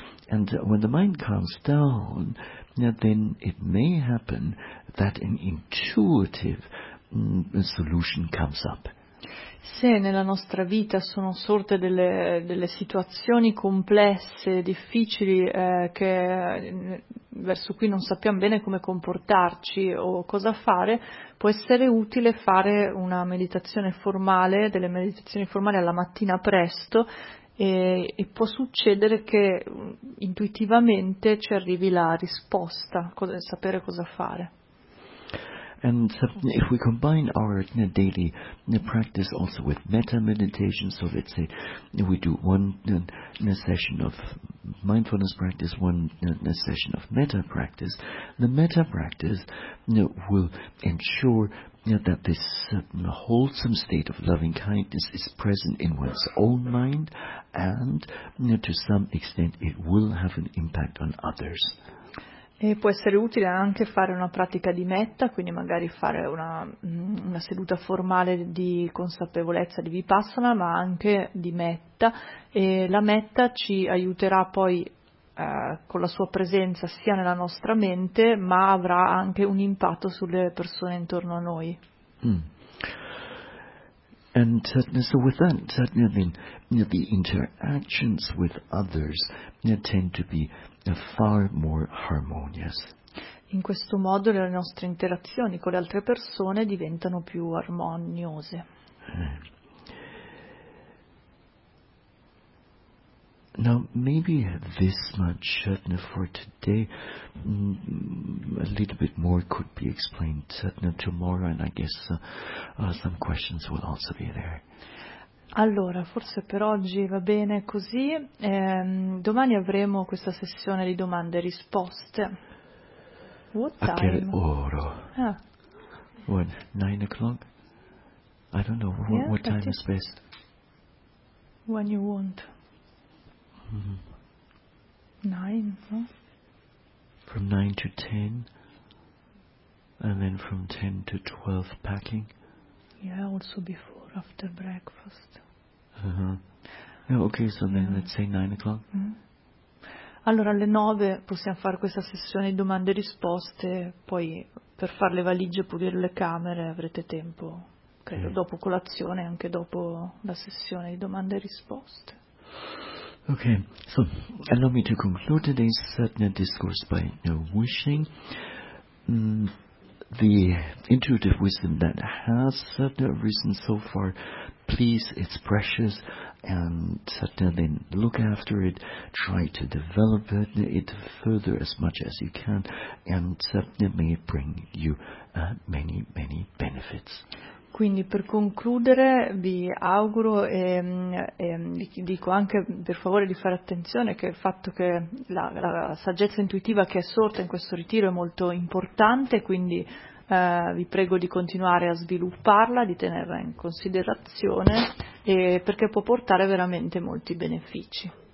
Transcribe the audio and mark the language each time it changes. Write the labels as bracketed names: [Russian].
[English] And when the mind calms down, then it may happen that an intuitive solution comes up. [Italian] Se nella nostra vita sono sorte delle situazioni complesse, difficili, che verso cui non sappiamo bene come comportarci o cosa fare, può essere utile fare una meditazione formale, delle meditazioni formali alla mattina presto, e può succedere che intuitivamente ci arrivi la risposta, sapere cosa fare. [English] And if we combine our daily practice also with metta meditation, so let's say we do one session of mindfulness practice, one session of metta practice, the metta practice will ensure that this wholesome state of loving kindness is present in one's own mind, and to some extent it will have an impact on others. [Italian] E può essere utile anche fare una pratica di metta, quindi magari fare una seduta formale di consapevolezza di Vipassana, ma anche di metta, e la metta ci aiuterà poi con la sua presenza sia nella nostra mente, ma avrà anche un impatto sulle persone intorno a noi. [English] And so with that, the interactions with others tend to be far more harmonious. [Italian] In questo modo le nostre interazioni con le altre persone diventano più armoniose. [English] Now maybe this much for today, a little bit more could be explained tomorrow, and I guess some questions will also be there. [Italian] Allora, forse per oggi va bene così. Domani avremo questa sessione di domande e risposte. [English] What time? [Italian] A che ora? [English] What, 9 o'clock? I don't know. What time is best? When you want. Nine, no? From 9 to 10. And then from 10 to 12 packing. Yeah, also before, after breakfast. Yeah, okay, so then let's say 9 o'clock. [Italian] Allora alle 9 possiamo fare questa sessione di domande e risposte, poi per fare le valigie, pulire le camere avrete tempo, credo, dopo colazione, anche dopo la sessione di domande e risposte. [English] Okay, so allow me to conclude today's discourse by wishing the intuitive wisdom that has arisen so far, please, it's precious, and then look after it, try to develop it further as much as you can, and may it bring you many, many benefits. [Italian] Quindi per concludere vi auguro e dico anche per favore di fare attenzione che il fatto che la saggezza intuitiva che è sorta in questo ritiro è molto importante, quindi vi prego di continuare a svilupparla, di tenerla in considerazione, e perché può portare veramente molti benefici.